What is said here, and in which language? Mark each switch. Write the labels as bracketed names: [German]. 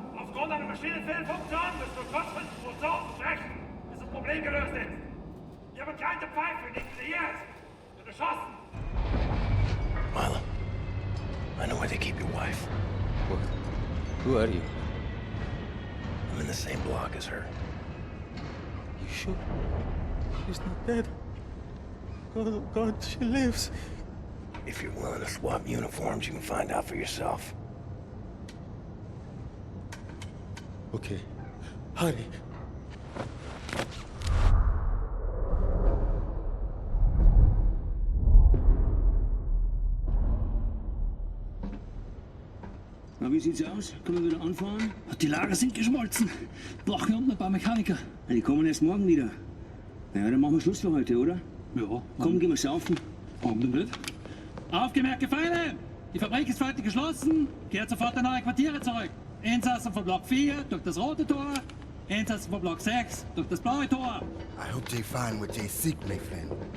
[German] Aufgrund einer Maschinenfehlfunktion müsst du kurz 5% brechen, bis das Problem gelöst ist. Wir haben keine Pfeife, nicht hier. Wird erschossen. [English] Milo, I know where they keep your wife. What? Who are you? I'm in the same block as her. You sure? She's not dead. Oh God, she lives. If you're willing to swap uniforms, you can find out for yourself. Okay. Hurry. [German] Na, wie sieht's aus? Können wir wieder anfahren? Die Lager sind geschmolzen. Brauchen unten ein paar Mechaniker. Ja, die kommen erst morgen wieder. Ja, dann machen wir Schluss für heute, oder? Ja. Komm, gehen wir saufen. Warum denn nicht? Aufgemerkte Feinde! Die Fabrik ist für heute geschlossen. Kehrt sofort in eure Quartiere zurück. Insassen von Block 4 durch das rote Tor. Insassen von Block 6 durch das blaue Tor. [English] I hope they find what they seek, my friend.